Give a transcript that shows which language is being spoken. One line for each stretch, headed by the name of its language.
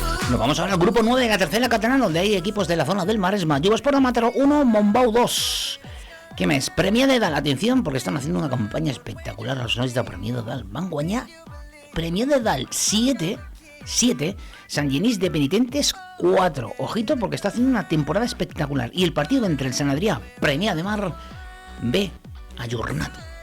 Spanish: Nos vamos ahora al grupo 9 de la tercera catalana, donde hay equipos de la zona del Maresma. Jovesport de Mataró 1, Montbau 2.
Catalan: ¿Qué més?
Spanish: Premià de Dalt, atención, porque están haciendo una campaña espectacular los nois de Premià de Dalt.
Catalan: Van guanyar Premià de Dalt 7, Sant Genís de Penitentes 4.
Spanish: Ojito, porque está haciendo una temporada espectacular. Y el partido entre el Sant Adrià, Premià de Mar B, ajornat.